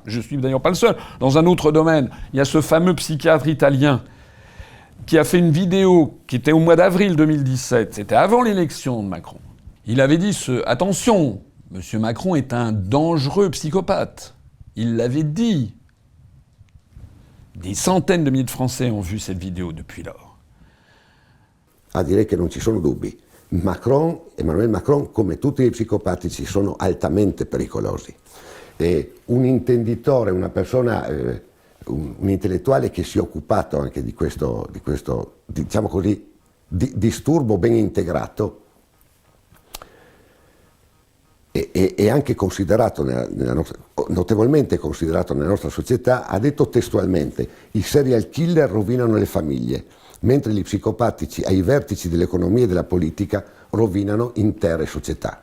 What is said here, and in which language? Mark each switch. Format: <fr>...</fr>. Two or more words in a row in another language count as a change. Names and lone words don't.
<fr>Je suis d'ailleurs pas le seul. Dans un autre domaine, il y a ce fameux psychiatre italien qui a fait une vidéo qui était au mois d'avril 2017, c'était avant l'élection de Macron. Il avait dit attention, M. Macron est un dangereux psychopathe. Il l'avait dit. Des centaines de milliers de Français ont vu cette vidéo depuis lors.</fr> <it>A dire che non ci sono dubbi. Emmanuel Macron, come tutti i psicopatici, sono altamente pericolosi. Un intenditore, una persona, un intellettuale che si è occupato anche di questo diciamo così, disturbo ben integrato, e anche considerato notevolmente considerato nella nostra società, ha detto testualmente: i serial killer rovinano le famiglie, mentre gli psicopatici ai vertici dell'economia e della politica rovinano intere società.</it>